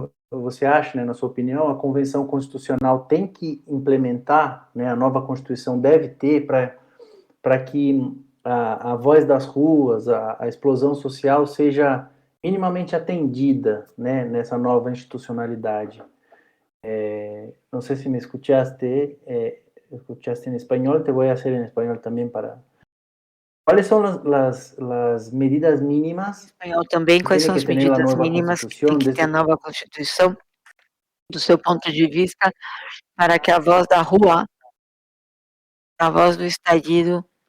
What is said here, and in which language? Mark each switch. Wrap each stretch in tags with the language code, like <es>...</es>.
<pt>você acha, né, na sua opinião, a Convenção Constitucional tem que implementar, né, a nova Constituição deve ter para que a voz das ruas, a explosão social seja minimamente atendida, né, nessa nova institucionalidade?</pt> <es>No sé si me escuchaste en español, te voy a hacer en español también para... ¿Cuáles son las medidas mínimas</es> <pt>Espanhol também, quais são as medidas mínimas que tem que ter a nova Constituição, do seu ponto de vista, para que a voz da rua, a voz do estallido,</pt>